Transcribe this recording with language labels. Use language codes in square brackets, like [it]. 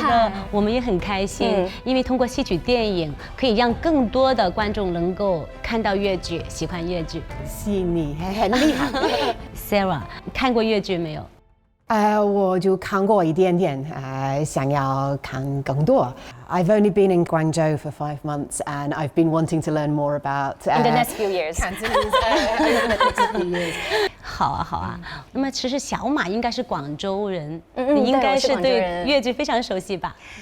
[zh] 是的，我们也很开心，因为通过戏曲电影，可以让更多的观众能够看到粤剧，喜欢粤剧。是你，很厉害。 Sarah， 看过粤剧没有？我就看过一点点，想要看更多。 [en] I've only been in Guangzhou for 5 months, and I've been wanting to learn more about in the next few years. Cantonese. [zh] 好啊，好啊。那么其实小马应该是广州人，你应该是对粤剧非常熟悉吧？